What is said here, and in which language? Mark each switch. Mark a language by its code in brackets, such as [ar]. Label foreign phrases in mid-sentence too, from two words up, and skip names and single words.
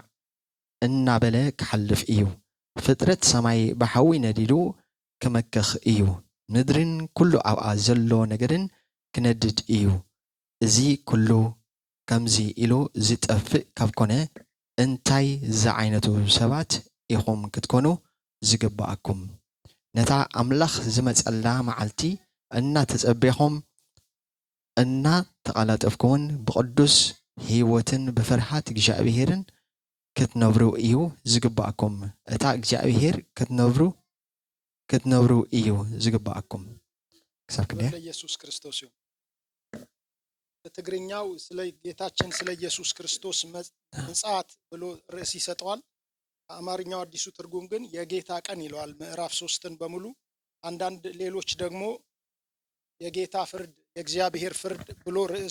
[ti] እናበለ ክሓልፍ እዩ ፍጥረት ሰማይ ብሓዊ ነዲዱ ክመክኽ እዩ ምድርን ኩሉ ኣብኣ ዘሎ ነገርን ክነድድ እዩ እዚ ኩሉ ከምዚ ኢሉ ዝጠፍእ ካብ ኮነ እንታይ ዝዓይነቱ ሰባት ኢኹም ክትኮኑ ዝግባኣኩም ነታ ኣምላኽ ዝመጸላ መዓልቲ እናተጸበኹም እናተቓላጠፍኩምን ብቅዱስ ህይወትን ብፍርሃት እግዚአብሔርን ክትነብሩ እዩ ዝግባኣኩም እታ እግዚአብሔር ክትነብሩ እዩ ዝግባኣኩም ክሳብ ክንደይ [am] ኢየሱስ ክርስቶስ ይሁን በትግርኛው ስለ ጌታችን ስለ ኢየሱስ ክርስቶስ ምጽአት ብሎ ርዕስ ይሰጠዋል አማርኛው አዲሱ ትርጉም ግን የጌታ ቀን ይለዋል ምዕራፍ 3ን በሙሉ አንዳንድ ሌሎች ደግሞ የጌታ ፍርድ የእግዚአብሔር ፍርድ ብሎ ርዕስ